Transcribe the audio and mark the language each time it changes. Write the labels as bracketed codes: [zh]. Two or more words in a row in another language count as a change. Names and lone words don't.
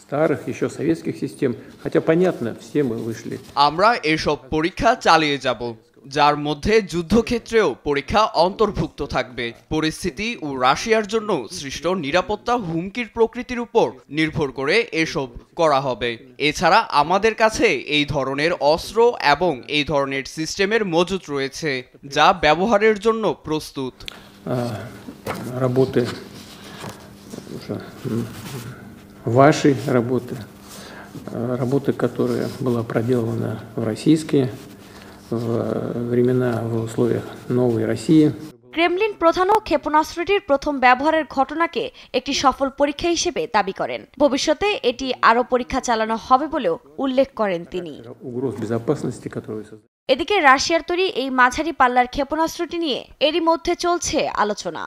[bn] আমরা এসব পরীক্ষা চালিয়ে যাব, যার মধ্যে যুদ্ধক্ষেত্রেও পরীক্ষা অন্তর্ভুক্ত থাকবে। পরিস্থিতি ও রাশিয়ার জন্য সৃষ্ট নিরাপত্তা হুমকির প্রকৃতির উপর নির্ভর করে এসব করা হবে। এছাড়া আমাদের কাছে এই ধরনের অস্ত্র এবং এই ধরনের সিস্টেমের মজুত রয়েছে, যা ব্যবহারের জন্য প্রস্তুত। [ru] Работы, которая была проделана в российские времена в условиях новой России. [bn] ক্রেমলিন প্রধানও ক্ষেপণাস্ত্রটির প্রথম ব্যবহারের ঘটনাকে একটি সফল পরীক্ষা হিসেবে দাবি করেন। ভবিষ্যতে এটি আরও পরীক্ষা চালানো হবে বলেও উল্লেখ করেন তিনি। এদিকে রাশিয়ার তৈরি এই মাঝারি পাল্লার ক্ষেপণাস্ত্রটি নিয়ে এরই মধ্যে চলছে আলোচনা।